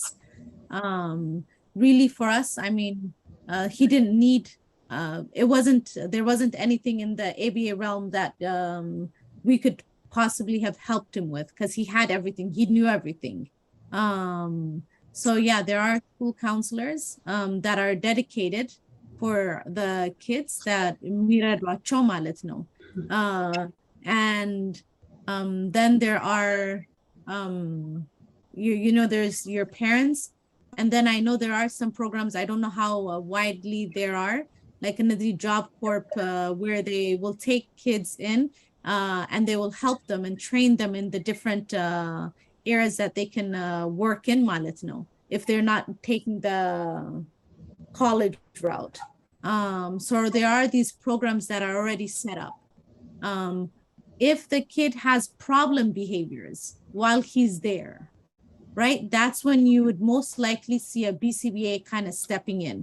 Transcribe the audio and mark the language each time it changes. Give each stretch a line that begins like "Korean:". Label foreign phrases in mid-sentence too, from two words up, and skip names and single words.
English: Really for us, I mean, he didn't need, there wasn't anything in the ABA realm that we could possibly have helped him with because he had everything, he knew everything. So yeah, there are school counselors that are dedicated for the kids that
Amharic: ሚረዷቸው ማለት ነው
English: and then there are you know there's your parents and then I know there are some programs I don't know how widely there are like in the job corp where they will take kids in and they will help them and train them in the different areas that they can work in
Amharic: ማለት ነው
English: if they're not taking the college route. So there are these programs that are already set up. If the kid has problem behaviors while he's there, right? That's when you would most likely see a BCBA kind of stepping in.